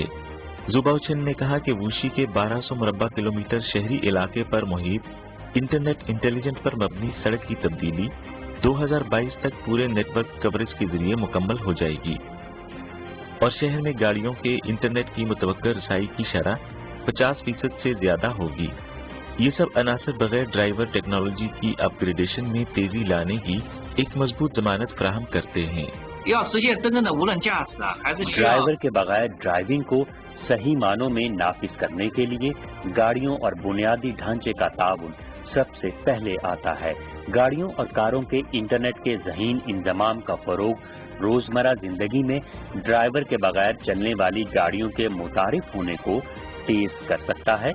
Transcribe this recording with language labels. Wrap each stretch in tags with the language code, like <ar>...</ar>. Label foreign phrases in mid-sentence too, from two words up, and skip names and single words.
<ur>زوباؤ چن نے کہا کہ ووشی کے 1200 مربع کلومیٹر شہری علاقے پر محیط</ur> <en>internet intelligent</en> <ur>پر مبنی سڑک کی تبدیلی 2022 تک پورے</ur> <en>network coverage</en> <ur>کے ذریعے مکمل ہو جائے گی اور شہر میں گاڑیوں کے انٹرنیٹ کی متوقع رسائی کی شرح 50% سے زیادہ ہوگی. یہ سب عناصر بغیر</ur> <en>driver technology</en> <ur>کی اپگریڈیشن میں تیزی لانے کی ایک مضبوط ضمانت فراہم کرتے ہیں.</ur> <zh>要实现真正的无人驾驶啊，还是需要</zh> <ur>ڈرائیور کے بغیر ڈرائیونگ کو صحیح معنوں میں نافذ کرنے کے لیے گاڑیوں اور بنیادی ڈھانچے کا تعاون سب سے پہلے آتا ہے. گاڑیوں اور کاروں کے انٹرنیٹ کے ذہین انضمام کا فروغ روزمرہ زندگی میں ڈرائیور کے بغیر چلنے والی گاڑیوں کے متعارف ہونے کو تیز کر سکتا ہے.</ur>